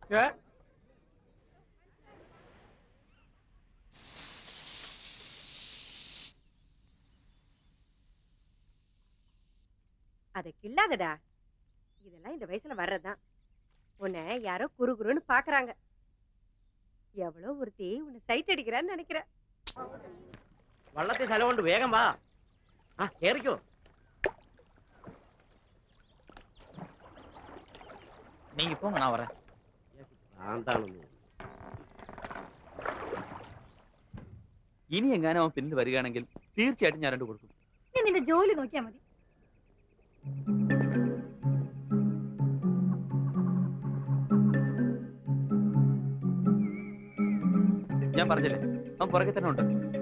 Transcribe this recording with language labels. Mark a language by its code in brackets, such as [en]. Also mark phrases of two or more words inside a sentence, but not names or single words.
[ta] அதை கில்லாதடா. இதெல்லாம் இந்த வயசுல வர்றதுதான். உன்னை யாரோ குறுகுறுன்னு பாக்குறாங்க. எவ்வளோ ஒருத்தி உன்னை சைட் அடிக்கிறான்னு நினைக்கிற. [ml] വള്ളത്തിൽ സ്ഥലമുണ്ട്, വേഗം വാ. ആ കേറിക്കോ. [ta] நீங்க போங்க, நான் வரேன். [ml] ഇനി എങ്ങാനും അവൻ പിന്നിൽ വരികയാണെങ്കിൽ തീർച്ചയായിട്ടും ഞാൻ 2 കൊടുക്കും. നീ നിന്റെ ജോലി നോക്കിയാ മതി. ഞാൻ പറഞ്ഞില്ലേ, അവൻ പുറകെ തന്നെ ഉണ്ട്.